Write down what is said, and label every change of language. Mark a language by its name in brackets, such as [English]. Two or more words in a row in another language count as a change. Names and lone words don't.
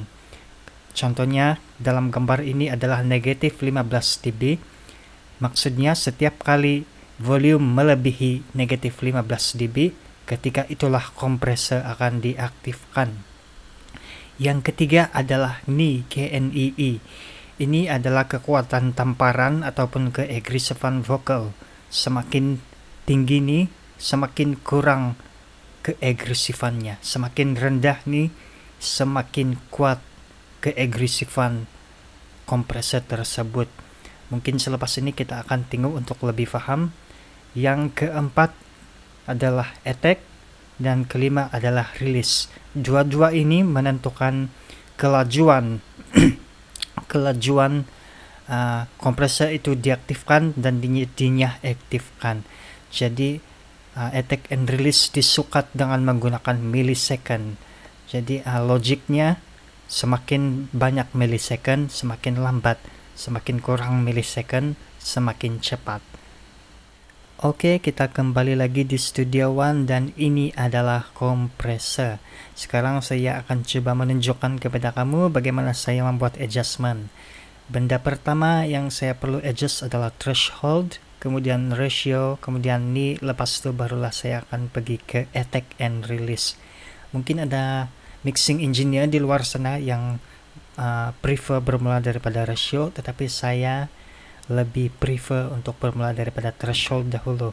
[Malay] Contohnya dalam gambar ini adalah negatif 15 dB. Maksudnya setiap kali volume melebihi negatif 15 dB, ketika itulah kompresor akan diaktifkan. Yang ketiga adalah knee, KNEE. Ini adalah kekuatan tamparan ataupun keagresifan vokal. Semakin tinggi nih, semakin kurang keagresifannya. Semakin rendah nih, semakin kuat keagresifan kompresor tersebut. Mungkin selepas ini kita akan tengok untuk lebih paham. Yang keempat adalah attack. dan kelima adalah release. Dua-dua ini menentukan kelajuan kompresor itu diaktifkan dan dinyaktifkan. Jadi [English] attack and release [Malay] disukat dengan menggunakan millisecond. Jadi logiknya semakin banyak millisecond semakin lambat, semakin kurang millisecond semakin cepat. Oke, kita kembali lagi di Studio One dan ini adalah kompresor. Sekarang saya akan coba menunjukkan kepada kamu bagaimana saya membuat adjustment. Benda pertama yang saya perlu adjust adalah threshold, kemudian ratio, kemudian ni, lepas itu barulah saya akan pergi ke [English] attack and release. [Malay] Mungkin ada [English] mixing engineer [Malay] di luar sana yang prefer bermula daripada ratio, tetapi saya lebih prefer untuk bermula daripada threshold dahulu.